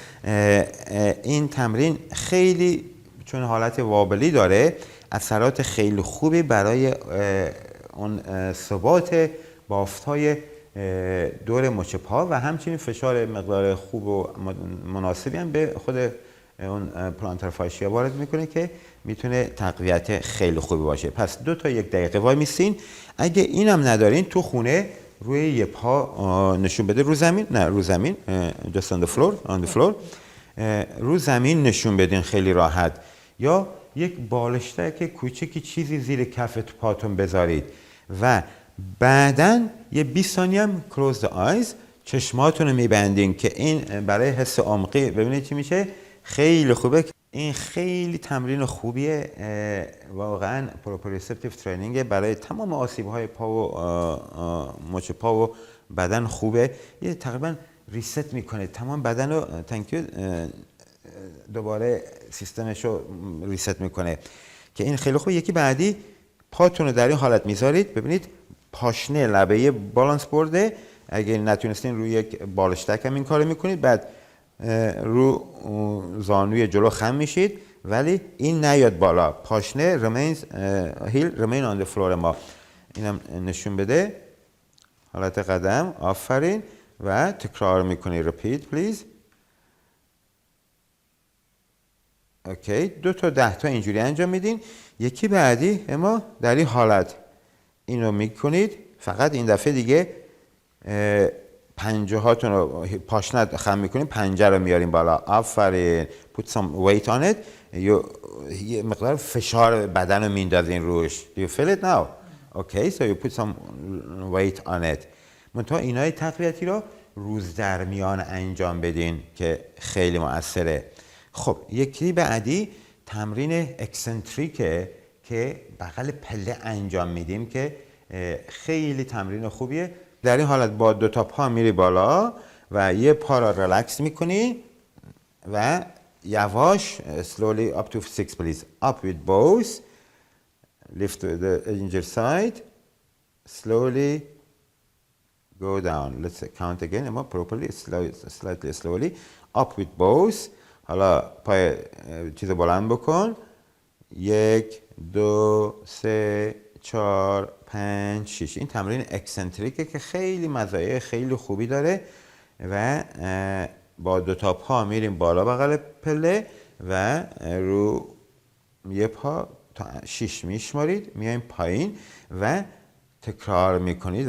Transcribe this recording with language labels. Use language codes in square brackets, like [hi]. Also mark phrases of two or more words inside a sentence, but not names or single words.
[fa] این تمرین خیلی چون حالت وابلی داره اثرات خیلی خوبی برای اون ثبات بافت‌های دور مچ پا و همچنین فشار مقدار خوب و مناسبی هم به خود اون [en] plantar fascia [fa] وارد میکنه که میتونه تقویت خیلی خوبی باشه. پس 2 تا 1 دقیقه وای میستین. اگه اینم ندارین تو خونه روی یه پا نشون بده رو زمین، نه رو زمین، [en] just on the floor [fa] رو زمین نشون بدین خیلی راحت. یا یک بالشتک کوچکی چیزی زیر کف پاتون بذارید و بعدن یه 20 ثانیه هم [en] close the eyes [fa] چشماتون رو میبندین که این برای حس عمقی ببینید چی میشه. خیلی خوبه. این خیلی تمرین خوبیه واقعا. [en] proprioceptive training [fa] برای تمام آسیب‌های پا و مچ پا و بدن خوبه. یه تقریبا ریست میکنه تمام بدن رو. دوباره سیستمش رو ریست میکنه که این خیلی خوبه. یکی بعدی پاتون رو در این حالت میذارید. ببینید پاشنه لبه [en] balance board. [fa] اگه نتونستین روی یک بالشتک هم این کارو میکنید. بعد رو زانوی جلو خم میشید ولی این نیاد بالا. [en] پاشنه heel remain on the floor. [fa] ما اینم نشون بده. حالت قدم. آفرین. و تکرار میکنی. [en] repeat please. [fa] اوکی 2 تا 10 تا اینجوری انجام میدین. یکی بعدی اما در این حالت اینو میکنید، فقط این دفعه دیگه پنجه هاتون رو پاشنه خم میکنید، پنجه رو میاریم بالا. آفرین. [en] put some weight on it. [fa] یه مقدار فشار بدن رو میندازین روش. [en] do you feel it now? okay so you put some weight on it. [fa] منتها اینای تقویتی رو روز در میان انجام بدین که خیلی مؤثره. خب یکی بعدی تمرین اکسنتریکه که بغل پله انجام میدیم که خیلی تمرین خوبیه. در این حالت با 2 تا پا میری بالا و یه پا را ریلکس میکنی و یواش [en] slowly up to 6 please. up with both. lift the injured side. slowly go down. let's count again اما properly slightly slowly. up with both. [fa] حالا پای چیز بلند بکن. 1 2 3 4 5 6. این تمرین اکسنتریکه که خیلی مزایای خیلی خوبی داره و با 2 تا پا میریم بالا بغل پله و رو یه پا تا 6 میشمارید، میایم پایین و تکرار میکنید.